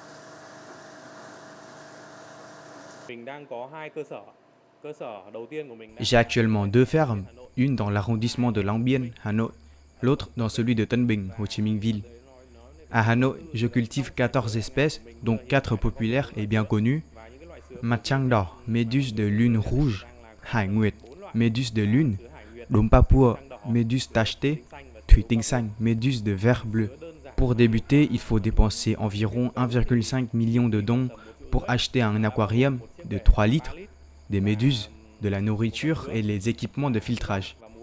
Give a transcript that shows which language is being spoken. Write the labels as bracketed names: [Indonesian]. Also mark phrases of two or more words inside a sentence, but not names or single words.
[French] J'ai actuellement 2 fermes, une dans l'arrondissement de Long Biên, Hanoï, l'autre dans celui de Tân Bình, Ho Chi Minh Ville. À Hanoï, je cultive 14 espèces, dont 4 populaires et bien connues. [Vietnamese] Mặt trăng đỏ, [French] méduse de lune rouge, [Vietnamese] Hải Nguyệt, [French] méduse de lune, [Vietnamese] Đốm Papua, [French] méduse tachetée, [Vietnamese] Thủy Tinh Xanh, [French] méduse de verre bleu. Pour débuter, il faut dépenser environ 1,5 million de dong pour acheter un aquarium de 3 litres, des méduses, de la nourriture et les équipements de filtrage.